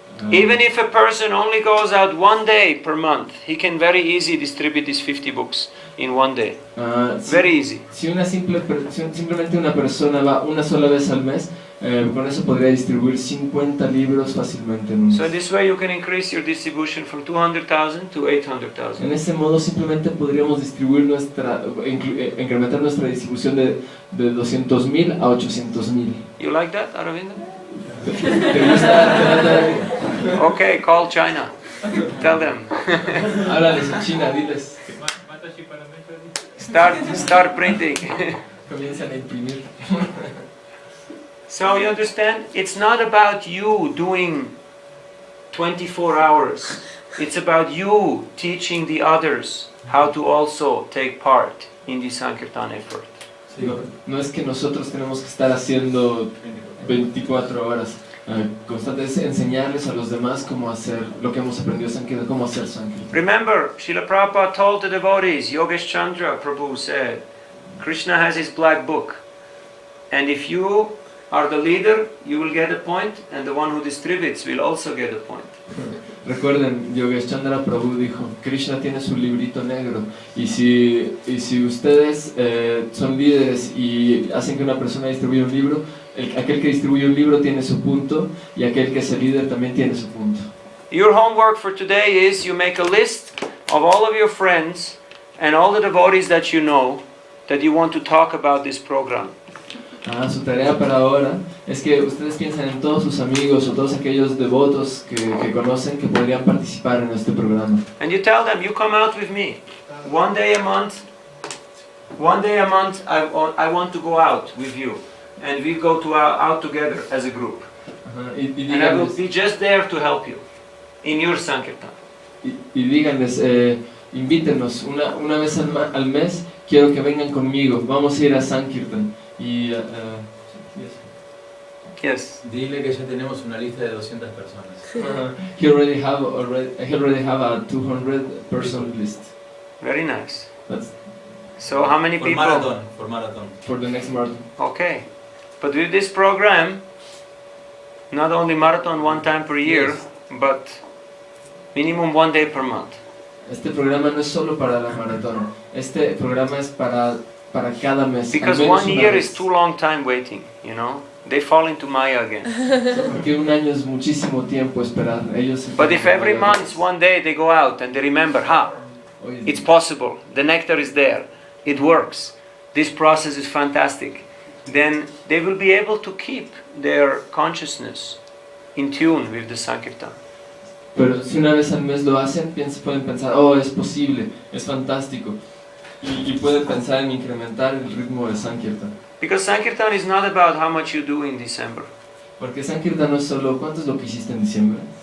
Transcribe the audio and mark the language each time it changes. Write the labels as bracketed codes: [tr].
[en] Even if a person only goes out 1 day per month, he can very easily distribute these 50 books in 1 day. Very easy. [es] Si simplemente una persona va una sola vez al mes, con eso podría distribuir 50 libros fácilmente en un mes. [en] So in this way you can increase your distribution from 200,000 to 800,000. [es] En este modo simplemente podríamos distribuir incrementar nuestra distribución de 200,000 a 800,000. [en] You like that, Aravinda? [es] ¿Te gusta? [en] Okay, call China. Tell them. [es] Háblales en China, diles. [en] Start printing. [es] Comienzan a imprimir. [en] So you understand? It's not about you doing 24 hours. It's about you teaching the others how to also take part in the Sankirtan effort. [es] No es que nosotros tenemos que estar haciendo 24 horas constantes, enseñarles a los demás cómo hacer lo que hemos aprendido Sankirtan, cómo hacer Sankirtan. [en] Remember, Srila Prabhupada told the devotees, Yogesh Chandra Prabhu said, Krishna has his black book, and if you are the leader, you will get a point, and the one who distributes will also get a point. [es] Recuerden, Yogesh Chandra Prabhu dijo, Krishna tiene su librito negro, y si ustedes son líderes y hacen que una persona distribuya un libro, aquel que distribuye un libro tiene su punto, y aquel que es el líder también tiene su punto. [en] Your homework for today is you make a list of all of your friends and all the devotees that you know that you want to talk about this program. [es] Su tarea para ahora es que ustedes piensen en todos sus amigos o todos aquellos devotos que conocen que podrían participar en este programa. [en] And you tell them, you come out with me. One day a month I want to go out with you. And we go out together as a group. And I will be just there to help you in your Sankirtan. [es] Y díganles, invítenos una vez al mes, quiero que vengan conmigo, vamos a ir a Sankirtan. Y, [en] yes. [es] Dile que ya tenemos una lista de 200 personas. [en] He already have a 200 person list. Very nice. That's So how many For people? marathon. for the next marathon. Okay. But with this program, not only marathon one time per year, Yes. but minimum 1 day per month. [es] Este programa no es solo para la maratón. Este programa es para cada mes. [en] Because [es] al menos [en] 1 [es] una [en] year [es] vez. [en] is too long time waiting, you know. They fall into Maya again. [es] Porque un año es muchísimo tiempo esperar. Ellos [en] But if every month, 1 day they go out and they remember, it's possible, the nectar is there, it works, this process is fantastic, then they will be able to keep their consciousness in tune with the Sankirtan. [es] Pero si una vez al mes lo hacen, pueden pensar, es posible, es fantástico. Y pueden pensar en incrementar el ritmo de Sankirtan. [en] Because Sankirtan is not about how much you do in December. [es] Porque Sankirtan no es solo cuánto es lo que hiciste en diciembre.